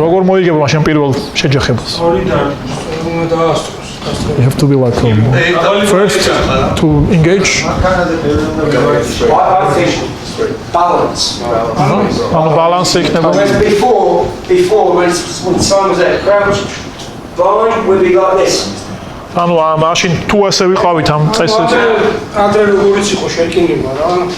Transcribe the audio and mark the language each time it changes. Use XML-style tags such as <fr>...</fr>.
<ka>როგორ მოიგება მაშინ პირველ შეჯახებას?</ka> <en>You have to be like first to engage. I think balance.</en> <ka>Balance იქნება.</ka> <en>Whereas before when someone was at crouch, blind would be like this.</en> <ka>ანუ მაშინ თუ ასე ვიყავით ამ წესით. ადრე როგორიც იყო შერკინება რა.</ka>